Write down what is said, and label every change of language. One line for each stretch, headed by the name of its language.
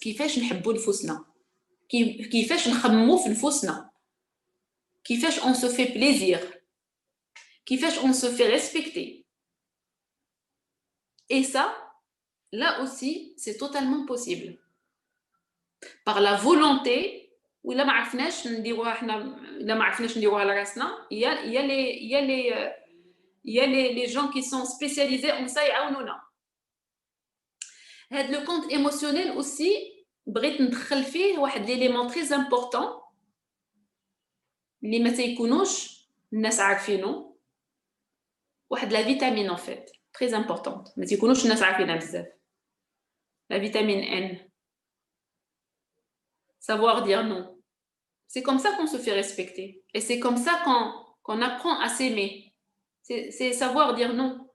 Arabic: كيفاش نحبوا نفوسنا، كيفاش نخمموا في نفوسنا، كيفاش
French: on se fait plaisir,
Arabic: كيفاش
French: on se fait respecter. Et ça, là aussi, c'est totalement possible. Par la volonté,
Arabic: وإلا ما عرفناش نديروها حنا، إلا ما عرفناش نديروها لراسنا،
French: il y a les gens qui sont spécialisés en ça
Arabic: يعاونونا. هاد
French: le compte émotionnel
Arabic: aussi بغيت ندخل فيه واحد
French: l'élément très important
Arabic: اللي ما تيكونوش الناس عارفينه.
French: واحد la vitamine en fait très importante
Arabic: ما تيكونوش الناس عارفينها بزاف.
French: La vitamine N. Savoir dire non. C'est comme ça qu'on se fait respecter. Et c'est comme ça qu'on apprend à s'aimer. C'est savoir dire non.